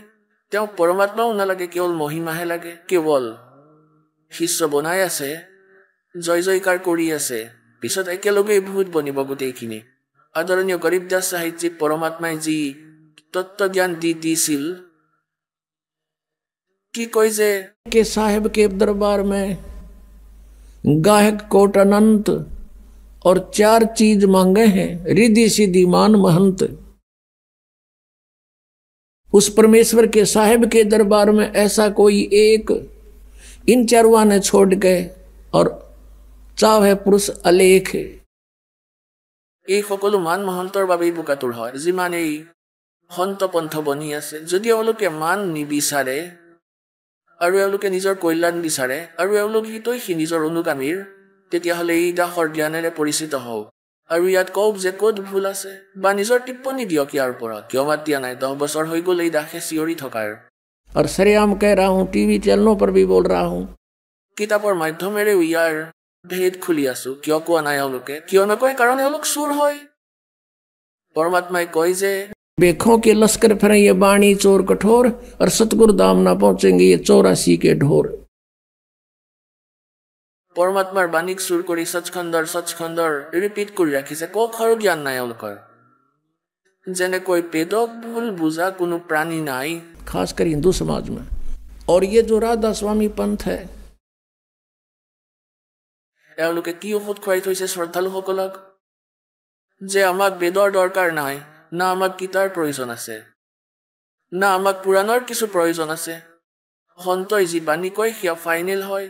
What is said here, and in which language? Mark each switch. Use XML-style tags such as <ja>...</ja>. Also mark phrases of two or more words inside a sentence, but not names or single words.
<as>তেওঁ পৰমাত্মাও নালাগে, কেৱল মহিমাহে লাগে। কেৱল শিষ্য বনাই আছে, জয় জয়কাৰ কৰি আছে, পিছত একেলগেই ভূত বনিব গোটেইখিনি। আদৰণীয় গৰীব দাস সাহিত্যিক পৰমাত্মাই যি তত্ত্বজ্ঞান দিছিল, কি কয় যে</as> <hi>के साहेब के दरबार में गायक कोट अनंत और 4 चीज मांगे हैं, रिद्धि सिद्धि मान महंत। उस परमेश्वर के साहेब के दरबार में ऐसा कोई एक इन 4 ने छोड़ के और चाहे पुरुष अलेख।</hi> <as>এই সকলো মান মহন্তৰ বাবেই বোকাতুৰ হয়। যিমান এই সন্ত পন্থ বনি আছে, যদি এওঁলোকে মান নিবিচাৰে আৰু এওঁলোকে নিজৰ কল্যাণ বিচাৰে আৰু এওঁলোক হিতৈষী নিজৰ অনুগামীৰ, তেতিয়াহ'লে এই দাসৰ জ্ঞানেৰে পৰিচিত হওক আৰু ইয়াত কওক যে ক'ত ভুল আছে, বা নিজৰ টিপ্পনী দিয়ক ইয়াৰ ওপৰত। কিয় মাত দিয়া নাই? 10 বছৰ হৈ গ'ল এই দাসে চিঞৰি থকাৰ।</as> <hi>और सरेआम कह रहा हूं, टीवी चैनलों पर भी बोल रहा हूं।</hi> <as>কিতাপৰ মাধ্যমেৰেও ইয়াৰ ভেদ খুলি আছো। কিয় কোৱা নাই এওঁলোকে? কিয় নকয়? কাৰণ এওঁলোক চোৰ হয়। পৰমাত্মাই কয় যে</as> <hi>बेखों के लश्कर फिरे ये बाणी चोर कठोर, और सतगुरु धाम ना पहुंचेंगे ये 84 के ढोर।</hi> <as>পৰমাত্মাৰ বাণীক চুৰ কৰি সচখণ্ডৰ ৰিপিট কৰি ৰাখিছে। কখৰো জ্ঞান নাই এওঁলোকৰ। যেনেকৈ বেদক ভুল বুজা কোনো প্ৰাণী নাই,</as> <hi>खासकर हिंदू समाज में। और ये जो राधा स्वामी पंथ है,</hi> <as>এওঁলোকে কি ঔষধ খুৱাই থৈছে শ্ৰদ্ধালুসকলক যে আমাক বেদৰ দৰকাৰ নাই, না আমাক গীতাৰ প্ৰয়োজন আছে, না আমাক পুৰাণৰ কিছু প্ৰয়োজন আছে। সন্তই যি বাণী কয় সেয়া ফাইনেল হয়।</as>